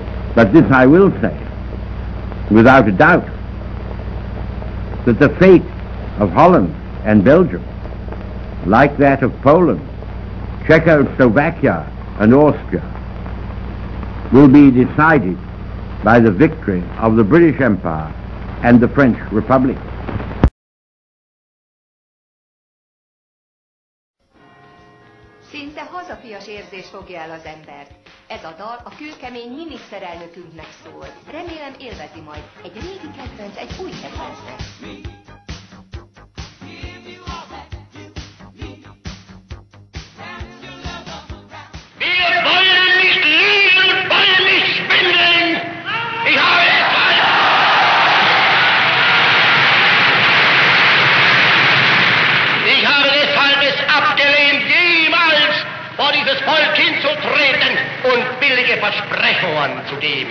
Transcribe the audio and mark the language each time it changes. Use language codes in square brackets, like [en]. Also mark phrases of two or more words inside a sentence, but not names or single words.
[en] But this I will say, without a doubt, that the fate of Holland and Belgium, like that of Poland, Czechoslovakia and Austria, will be decided by the victory of the British Empire and the French Republic. [hu] Szinte hazafias érzés fogja el az embert. Ez a dal a kőkemény miniszterelnökünknek szól. Remélem élvezi majd. Egy régi kedvenc, egy új kedvencnek. [de] Wir wollen nicht lieben und wollen nicht schwindeln. Ich habe deshalb es abgelehnt, jemals vor dieses Volk hinzutreten und billige Versprechungen zu geben.